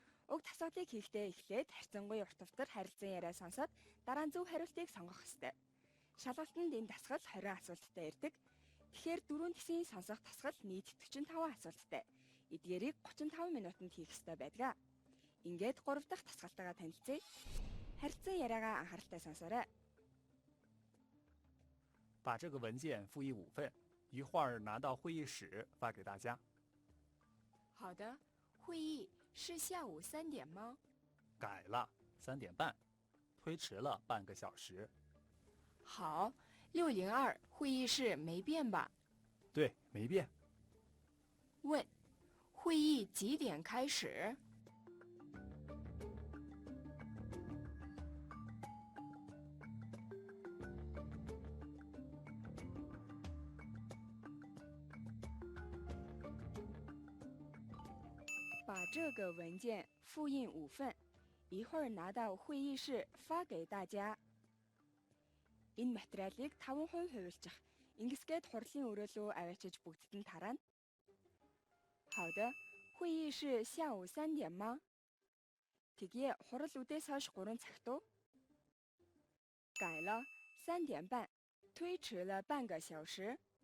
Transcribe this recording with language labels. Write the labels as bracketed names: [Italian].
[Mongolian] Уг тасгалыг хийхдээ эхлээд харьцангуй урт тавтар харилцан яриа сонсоод дараа нь зөв хариултыг сонгох ёстой. Шалгалтанд энэ дасгал 20 асуулттай ирдэг. Тэгэхээр 4 хэсгийн сонсох дасгал нийт 45 асуулттай. Эдгээрийг 35 минутанд хийх ёстой байдаг. Ингээд 3 дахь тасгалтайгаа танилцъя. Харилцан яриагаа анхааралтай сонсоорой. [Chinese] 把这个文件复议5份，一会儿拿到会议室发给大家。好的，会议是下午3点吗？改了，3点半，推迟了半个小时。好，602会议室没变吧？对，没变。问，会议几点开始？把这个文件复印5份，一会儿拿到会议室发给大家。 [Mongolian] Энэ материалыг 5% хувилчих. Ингэсгээд хурлын өрөөлөө аваачиж бүгдд нь тарана. [Chinese] 好的，会议是下午3点吗？ [Mongolian] Тэгээ хурал үдээс хойш 3 цагт уу? [Chinese] 改了3点半，推迟了半个小时.